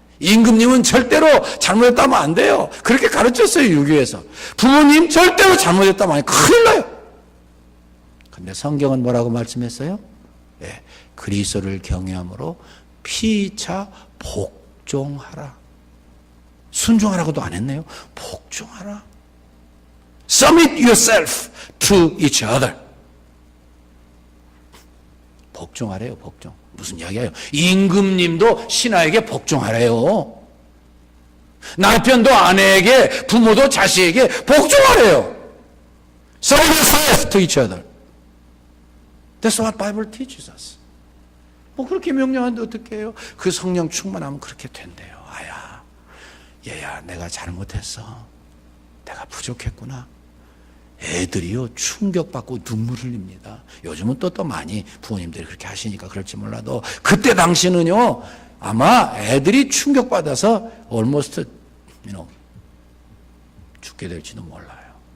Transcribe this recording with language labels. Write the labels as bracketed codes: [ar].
[ko] 임금님은 절대로 잘못했다면 안 돼요. 그렇게 가르쳤어요, 유교에서. 부모님 절대로 잘못했다면 큰일 나요. 근데 성경은 뭐라고 말씀했어요? 예, 그리스도를 경외함으로 피차 복종하라. 순종하라고도 안 했네요. 복종하라. [en] Submit yourself to each other. [ko] 복종하래요, 복종. 무슨 이야기예요? 임금님도 신하에게 복종하래요. 남편도 아내에게, 부모도 자식에게 복종하래요. [en] Submit yourself to each other. That's what Bible teaches us. [ko] 뭐 그렇게 명령하는데 어떻게 해요? 그 성령 충만하면 그렇게 된대요. 아야, 얘야, 내가 잘못했어. 내가 부족했구나. 애들이요, 충격받고 눈물 흘립니다. 요즘은 또 많이 부모님들이 그렇게 하시니까 그럴지 몰라도, 그때 당시는요, 아마 애들이 충격받아서 [en] almost, [ko] 죽게 될지도 몰라요.